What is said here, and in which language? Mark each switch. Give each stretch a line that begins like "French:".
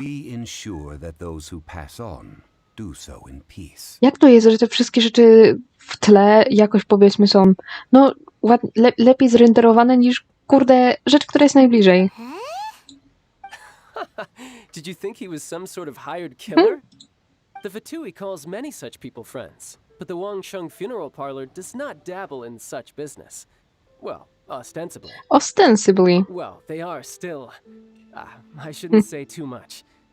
English: We ensure that those who pass on do so in peace.
Polish: Jak to jest, że te wszystkie rzeczy w tle jakoś powiedzmy są, no, lepiej zrenderowane niż, kurde, rzecz, która jest najbliżej.
English: Did you think he was some sort of hired killer? The Fatui calls many such people friends, but the Wangsheng Funeral Parlor does not dabble in such business. Well, ostensibly. Ostensibly. Well, they are still... I shouldn't say too much.